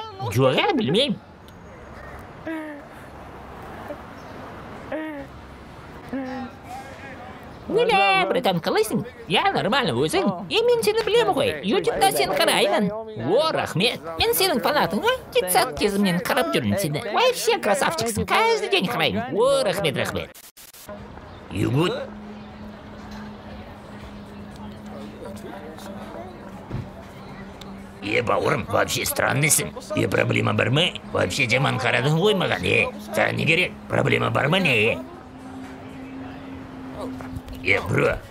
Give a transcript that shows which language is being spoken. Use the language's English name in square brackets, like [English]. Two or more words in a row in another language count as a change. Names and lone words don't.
[Kazakh] Жоға, білмеймін. Неля, братан, қалайсың? Нормально өзің. Мен сені білемін ғой. Ютубта сені қараймын. Рахмет. Мен сенің фанатың, детсад кезімнен қарап жүрмін сені. [Russian] Вообще красавчиксың. Каждый день [Kazakh] қараймын. Рахмет. [English] You good? [Kazakh] Бауырым, [Russian] вообще странныйсың. [Kazakh] Проблема бар ма? Вообще жаман қарадың ғой маған, Саған не керек? Проблема бар ма, не? Бро.